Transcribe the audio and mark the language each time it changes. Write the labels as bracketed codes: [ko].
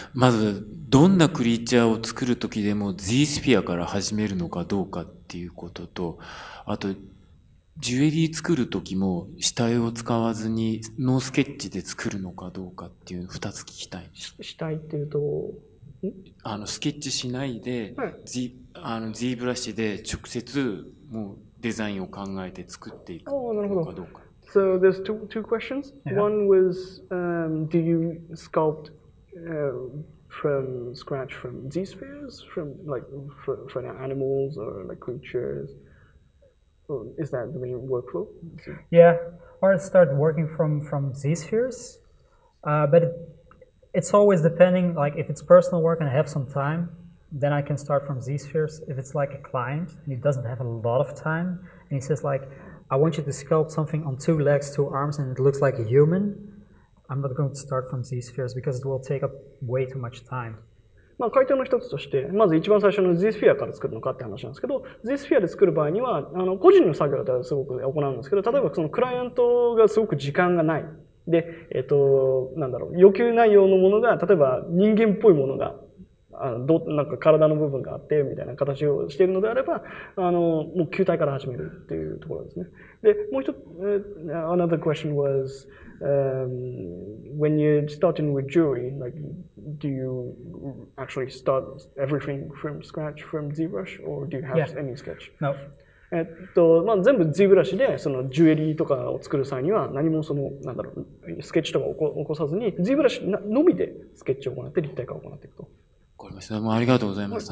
[ja] まず、どんなクリーチャーを作るときでも Z スフィアから始めるのかどうかっていうことと、あと、ジュエリー作るときも下絵を使わずにノースケッチで作るのかどうかっていう2つ聞きたい。下絵っていうと、スケッチしないで、はい、 Z ブラシで直接もうデザインを考えて作っていくのかどうか。 [en] So there's two questions. Yeah. One was, do you sculpt from scratch from Z spheres, from like for animals or like creatures? Is that the main workflow? Yeah, or start working from Z-spheres, but it's always depending, like if it's personal work and I have some time, then I can start from Z-spheres. If it's like a client and he doesn't have a lot of time, and he says like, I want you to sculpt something on 2 legs, 2 arms, and it looks like a human, I'm not going to start from Z-spheres because it will take up way too much time. [ja] まあ回答の一つとして、まず一番最初の Z スフィアから作るのかって話なんですけど、Z スフィアで作る場合には、個人の作業ですごく行うんですけど、例えばそのクライアントがすごく時間がない。で、なんだろう、要求内容のものが、例えば人間っぽいものが、なんか体の部分があって、みたいな形をしているのであれば、もう球体から始めるっていうところですね。で、もう一つ、 [en] another question was, when you're starting with jewelry, like, do you actually start everything from scratch from ZBrush, or do you have any sketch? No. [ja] まあ、全部 Z ブラシでそのジュエリーとかを作る際には何もなんだろう、スケッチとかを起こさずに Z ブラシのみでスケッチを行って立体化を行っていくと。わかりました。もうありがとうございます。